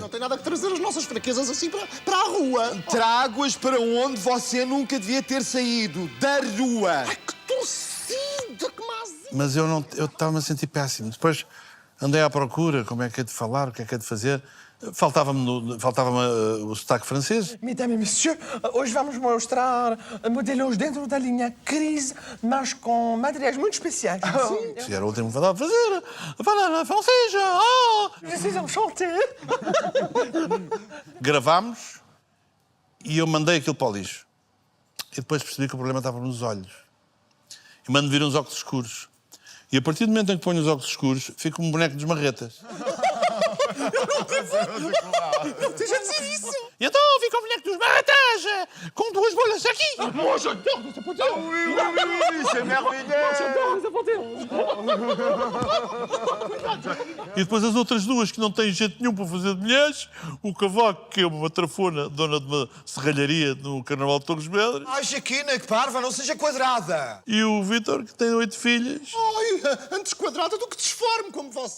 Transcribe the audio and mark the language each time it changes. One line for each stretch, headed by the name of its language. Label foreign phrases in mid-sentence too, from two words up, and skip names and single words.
Portuguese: Não tem nada que trazer as nossas fraquezas assim para a rua. Trago-as para onde você nunca devia ter saído, da rua. Ai, que torcida, que mais... Mas eu estava-me a sentir péssimo. Depois andei à procura, como é que é de falar, o que é de fazer. Faltava-me o sotaque francês.
French: Mesdames et messieurs,
Portuguese: hoje vamos mostrar modelos dentro da linha Crise, mas com materiais muito especiais. Se era o último que falava fazer. Fala francês. Oh!
French: Je suis enchanté.
Portuguese: Gravámos e eu mandei aquilo para o lixo. E depois percebi que o problema estava nos olhos. E mando vir uns óculos escuros. E a partir do momento em que ponho os óculos escuros, fico um boneco dos marretas. Não esteja a dizer isso. E então fica o boneco dos marretas, com duas bolas aqui.
French: Moi, j'adore ce poteau. Oui, c'est merveilleux. J'adore ce poteau.
Portuguese: E depois as outras duas que não têm jeito nenhum para fazer de mulheres, o Cavaco, que é uma trafona, dona de uma serralharia no Carnaval de Torres Vedras. Ai, Jaquina, que parva, não seja quadrada. E o Vítor, que tem 8 filhas. Ai, antes quadrada do que disforme como você.